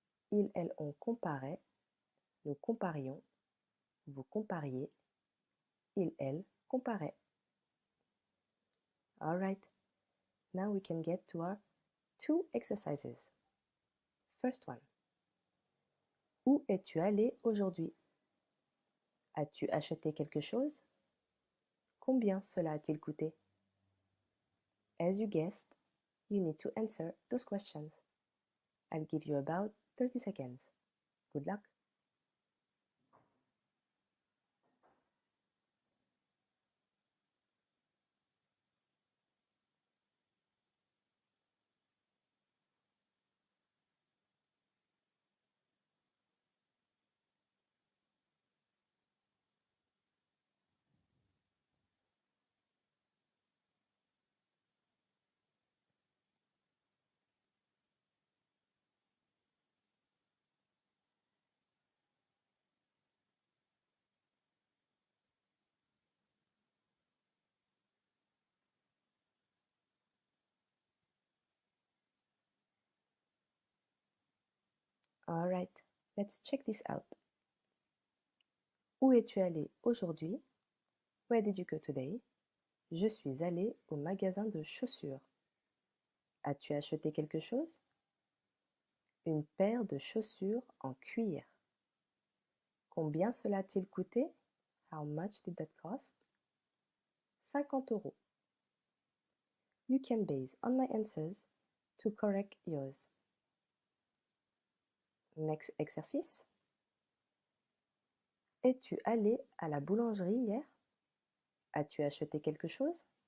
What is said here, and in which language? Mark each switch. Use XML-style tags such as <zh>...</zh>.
<fr>Ils, elles, on comparait. Nous comparions. Vous compariez. Ils, elles comparaient.</fr> <en>All right. Now we can get to our two exercises. First one.</en> <fr>Où es-tu allé aujourd'hui? As-tu acheté quelque chose? Combien cela a-t-il coûté?</fr> <en>As you guessed, you need to answer those questions. I'll give you about 30 seconds. Good luck! Alright, let's check this out.</en> <fr>Où es-tu allé aujourd'hui?</fr> <en>Where did you go today?</en> <fr>Je suis allé au magasin de chaussures. As-tu acheté quelque chose? Une paire de chaussures en cuir. Combien cela a-t-il coûté?</fr> <en>How much did that cost? 50 euros. You can base on my answers to correct yours. Next exercice.</en> <fr>Es-tu allé à la boulangerie hier? As-tu acheté quelque chose?</fr>